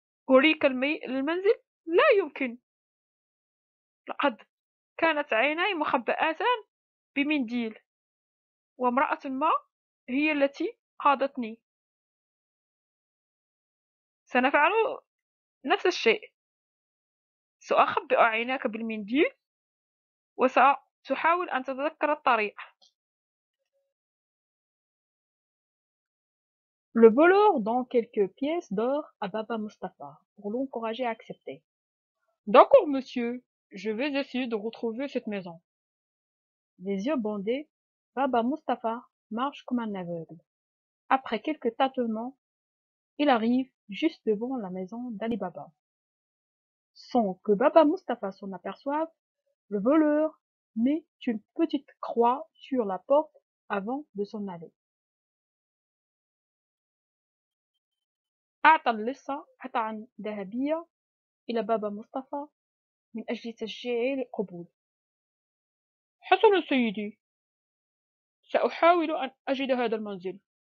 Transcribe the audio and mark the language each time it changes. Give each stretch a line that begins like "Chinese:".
Arabic: أريك المنزل؟ لا يمكن. لقد كانت عيناي مخبئتان بمنديل، وامرأة ما هي التي قادتني. سنفعل نفس الشيء. سأخبئ عيناك بالمنديل وستحاول أن تتذكر الطريق.
French: Le voleur donne quelques pièces d'or à Baba Mustapha pour l'encourager à accepter. D'accord, monsieur, je vais essayer de retrouver cette maison. Les yeux bandés, Baba Mustapha marche comme un aveugle. Après quelques tâtonnements, il arrive juste devant la maison d'Ali Baba. Sans que Baba Mustapha s'en aperçoive, le voleur met une petite croix sur la porte avant de s'en aller.
Arabic: أعطى اللصة قطعا ذهبية إلى بابا مصطفى من أجل تشجيعه للقبول. حسنا سيدي، سأحاول أن أجد هذا المنزل.